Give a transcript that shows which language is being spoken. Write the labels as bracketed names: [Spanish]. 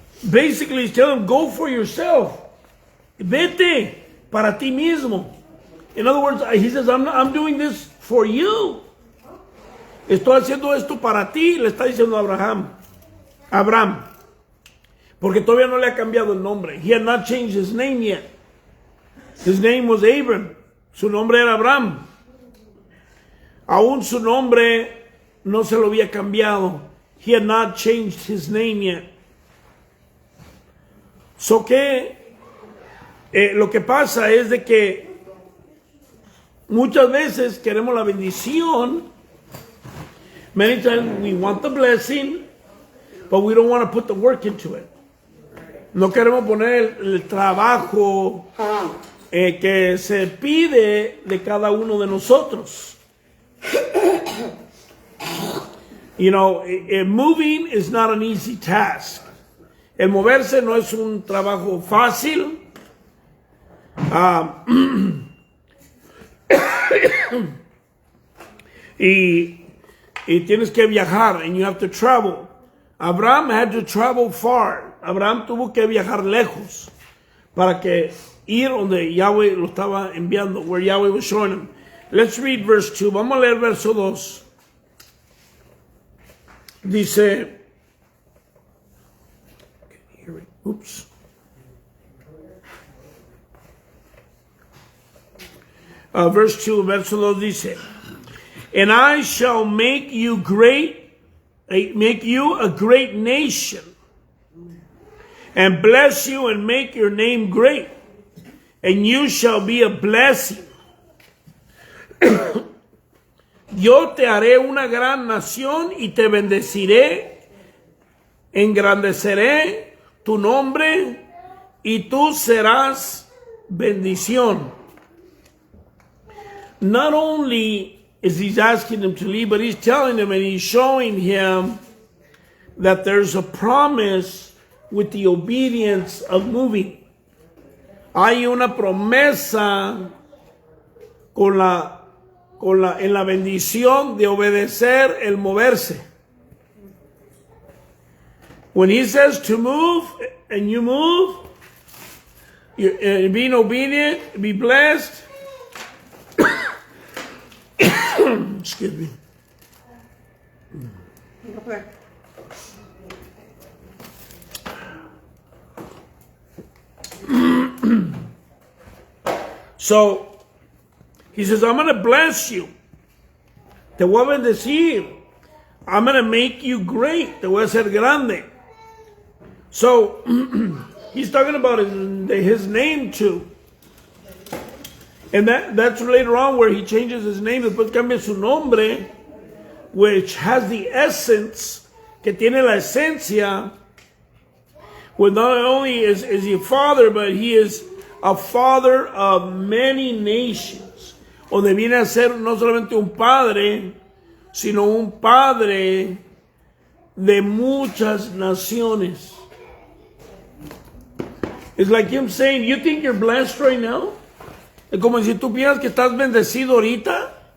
[English] Basically, he's telling him, go for yourself. [Spanish] Vete para ti mismo. [English] In other words, he says, I'm doing this for you. [Spanish] Estoy haciendo esto para ti, le está diciendo a Abraham. Porque todavía no le ha cambiado el nombre. [English] He had not changed his name yet. His name was Abram. [Spanish] Su nombre era Abraham. Aún su nombre no se lo había cambiado. [English] He had not changed his name yet. [Spanish] So que lo que pasa es de que muchas veces queremos la bendición. [English] Many times we want the blessing, but we don't want to put the work into it. [Spanish] No queremos poner el trabajo que se pide de cada uno de nosotros. [English] You know, moving is not an easy task. [Spanish] El moverse no es un trabajo fácil. Y tienes que viajar, [English] and you have to travel. Abraham had to travel far. [Spanish] Abraham tuvo que viajar lejos para que ir donde Yahweh lo estaba enviando, [English] where Yahweh was showing him. Let's read verse 2. [Spanish] Vamos a leer verso 2. Dice, oops. [English] Verse 2, [Spanish] verso 2 dice, [English] and I shall make you a great nation, and bless you and make your name great, and you shall be a blessing. [Spanish] Yo te haré una gran nación y te bendeciré, engrandeceré tu nombre y tú serás bendición. [English] Not only is he's asking him to leave, but he's telling him and he's showing him that there's a promise with the obedience of moving. [Spanish] Hay una promesa en la bendición de obedecer el moverse. [English] When he says to move and you move, you're being obedient, be blessed. Excuse me. So, he says, I'm going to bless you. [Spanish] Te voy a bendecir. [English] I'm going to make you great. [Spanish] Te voy a hacer grande. [English] So, he's talking about his name too. And that's later on where he changes his name. [Spanish] Después cambia su nombre, [English] which has the essence, [Spanish] que tiene la esencia. [English] Well, not only is he a father, but he is a father of many nations. [Spanish] Donde viene a ser no solamente un padre, sino un padre de muchas naciones. [English] It's like him saying, you think you're blessed right now? [Spanish] Es como si tú piensas que estás bendecido ahorita.